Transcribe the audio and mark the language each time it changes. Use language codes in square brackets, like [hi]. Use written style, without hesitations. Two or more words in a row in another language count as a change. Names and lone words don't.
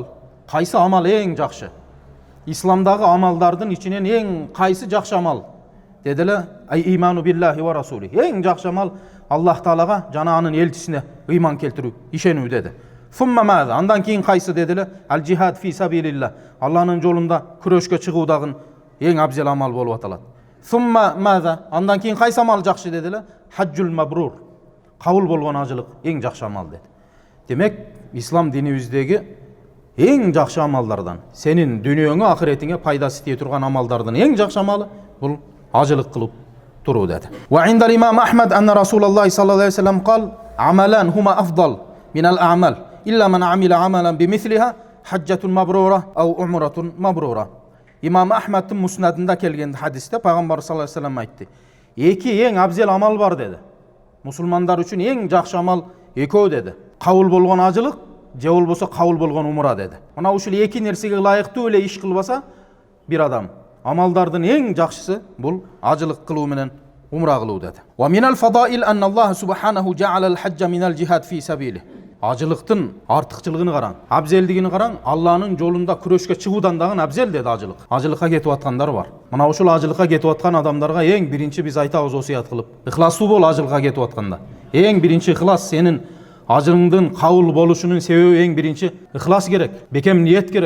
[ky] Кайсы амал эң жакшы? Исламдагы амалдардын ичинен эң кайсы жакшы амал? [ar] Дедиле: "أي إيمان بالله و رسوله." [ky] Эң жакшы амал Аллах таалага жана анын элчисине ыйман келтирүү, ишенүү деди. [ar] "ثم ماذا?" [ky] Андан кийин кайсы дедиле? [ar] "الجهاد في سبيل الله." [ky] Алланын жолунда күрөшкө чыгуу дагы эң абзел амал болуп аталат. [ar] "ثم ماذا?" [ky] Андан кийин кайсы амал жакшы дедиле? [ar] "حج مبرور." [ky] Кабыл болгон ажылык эң жакшы амал деди. Демек, ислам динибиздеги эң жакшы амалдардан, сенин дүнүйөңө, ахиретиңе пайдасы тие турган амалдардын эң жакшы амалы бул ажылык кылып туруу деди. [ar] وعند الإمام أحمد أن رسول الله صلى الله عليه وسلم قال: "عملان هما أفضل من الأعمال, إلا من عمل عملا بمثلهما حجة مبرورة أو عمرة مبرورة." [ky] Имам Ахмадтын муснадында келген хадисте пайгамбар [ar] صلى الله عليه وسلم [ky] айтты: "Эки эң абзел амал бар" деди. Мусулмандар үчүн эң жакшы амал экөө деди. Кабыл болгон ажылык же болбосо кабыл болгон умра деди. Мына ушул эки нерсеге ылайыктуу эле иш кылбаса бир адам, амалдардын эң жакшысы бул ажылык кылуу менен умра кылуу деди. [ar] ومن الفضائل أن الله سبحانه جعل الحج من الجهاد في سبيل. [ky] Ажылыктын артыкчылыгын караң, абзелдигини караң, Алланын жолунда күрөшкө чыгуудан дагы абзел деди ажылык. Ажылыкка кетип аткандар бар. Мына ушул ажылыкка кетип аткан адамдарга эң биринчи биз айтабыз осуят кылып, ихластуу бол ажылыкка кетип атканда. Эң биринчи ихлас, сенин ажырыңдын кабыл болушунун себеби эң биринчи ихлас керек, бекем ниет керек.